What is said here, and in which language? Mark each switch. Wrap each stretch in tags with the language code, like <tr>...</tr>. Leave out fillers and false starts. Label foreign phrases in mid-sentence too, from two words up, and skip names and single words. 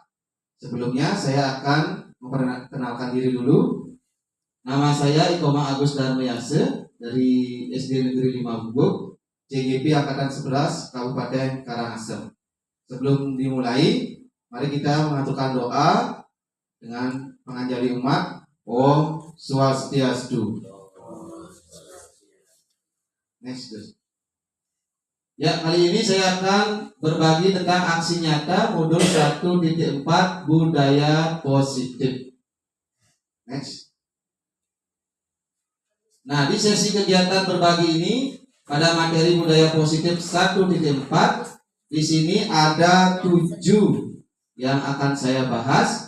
<id>Sebelumnya saya akan memperkenalkan diri dulu. Nama saya Ikoma Agus Darmayase dari SD Negeri 5 Gubuk, CGP Angkatan 11 Kabupaten Karangasem. Sebelum dimulai, mari kita mengaturkan doa dengan menganjali umat.</id> <ban>Om Swastiastu.</ban> <id>Next. Ya, kali ini saya akan berbagi tentang aksi nyata modul 1.4 budaya positif. Next. Nah, di sesi kegiatan berbagi ini pada materi budaya positif 1.4, di sini ada 7 yang akan saya bahas.</id>